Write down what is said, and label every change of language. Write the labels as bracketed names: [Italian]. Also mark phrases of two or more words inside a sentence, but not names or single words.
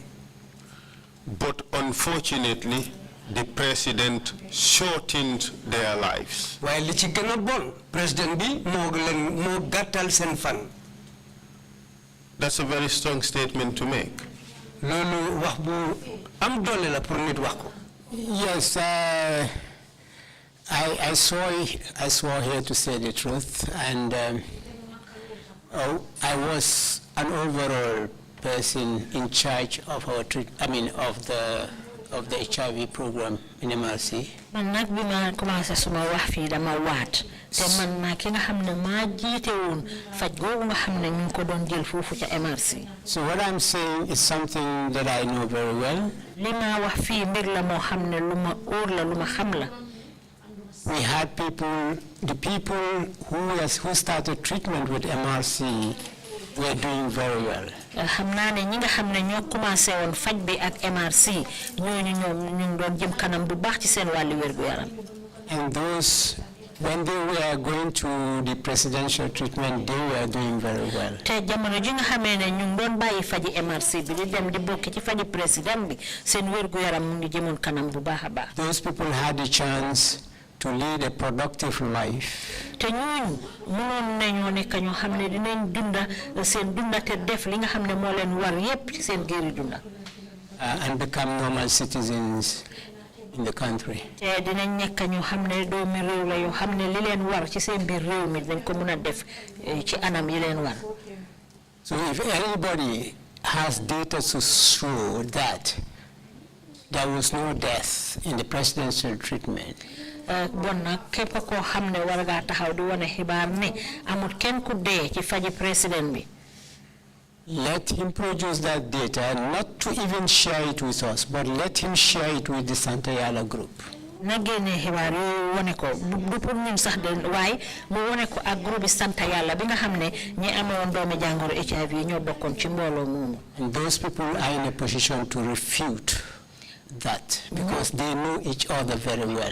[English] But unfortunately the president shortened their lives. [Wolof] Waye li ci gëna bon president bi mo gattal sen fan. [English] That's a very strong statement to make. [Wolof] loolu wax bu am doole la pour nit wax ko. [English] Yes, I swore here to say the truth, and I was an overall person in charge of our of the HIV program in MRC. [Wolof] Man nag bi ma commencé suma wax fii dama waat te man naa ki nga xam ne maa jiite woon faj googu nga xam ne ñu ngi ko doon jël foofu ca MRC. [English] So what I'm saying is something that I know very well. [Wolof] li ma wax fii mbir la moo xam ne lu ma óor la lu ma xam la. [English] We had the people who started treatment with MRC were doing very well. [Wolof] xam naa ne ñi nga xam ne ñoo commencé woon faj bi ak MRC ñooñu ñoom ñu ngi doon jëm kanam bu baax ci seen wàllu wér gu yaram. [English] And those, when they were going to the presidential treatment, they were doing very well. [Wolof] te jamono ji nga xamee ne ñu ngi doon bàyyi faji MRC bi di dem di bokk ci faji président bi seen wér gu yaram mu ngi jëmoon kanam bu baax a baax. [English] Those people had the chance to lead a productive life. [Wolof] te ñooñu mënoon nañoo nekk ñoo xam ne dinañ dunda seen dunda te def li nga xam ne moo leen war yépp ci seen géeri dunda. [English] And become normal citizens in the country. [Wolof] te dinañ nekk ñoo xam ne doomi réew la yoo xam ne li leen war ci seen biir réew mi dañ ko mën a def ci anam yi leen war. [English] So if anybody has data to show that there was no death in the presidential treatment, [Wolof] bon nag képp koo xam ne war ngaa taxaw di wane xibaar ne amul kenn ku dee ci faji président bi. [English] let him produce that data, not to even share it with us, but let him share it with the Santa Yala group. [Wolof] na génne xibaar yooyu wane ko du pour ñun sax de waaye mu wane ko ak groupe bi Santa Yàlla bi nga xam ne ñi amoon doomi jàngoro HIV ñoo bokkoon ci mbooloo moomu. [English] And those people are in a position to refute that because they know each other very well.